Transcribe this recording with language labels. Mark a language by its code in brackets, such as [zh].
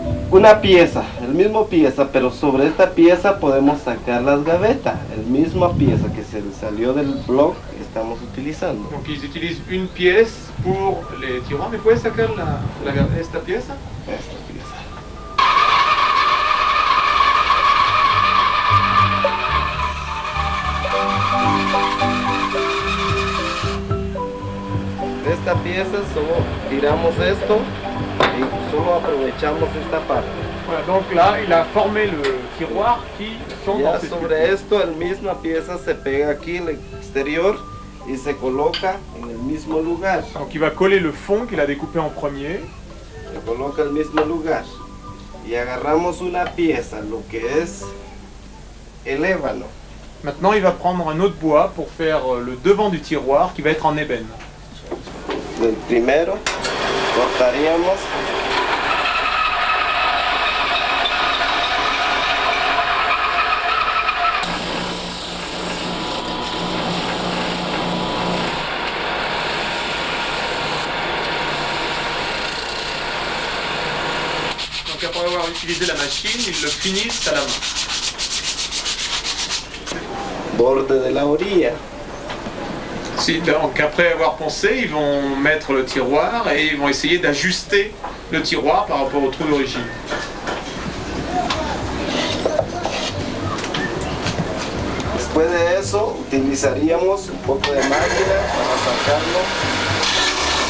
[es] Una pieza, el mismo pieza, pero sobre esta pieza podemos sacar las gavetas. El misma pieza que se salió del blog estamos utilizando. [fr] Donc ils utilisent une pièce pour les tiroirs, mais [es] puedes sacar esta pieza? Esta pieza. De esta pieza solo tiramos esto y solo aprovechamos esta parte. [fr] Voilà, donc là, il a formé le tiroir qui sont [es] Ya [fr] dans cette [es] sobre esto, la misma pieza se pega aquí, el exterior, y se coloca en el mismo lugar. [fr] Donc il va coller le fond qu'il a découpé en premier. [es] Se coloca en el mismo lugar. Y agarramos una pieza, lo que es el ébano. [fr] Maintenant, il va prendre un autre bois pour faire le devant du tiroir qui va être en ébène. [es] Del primero cortaríamos [fr] Donc après avoir utilisé la machine, ils le finissent à la main. [es] borde de la orilla. [fr] Si, donc après avoir poncé, ils vont mettre le tiroir et ils vont essayer d'ajuster le tiroir par rapport au trou d'origine. [es] Después de eso utilizaríamos un poco de máquina para sacarlo.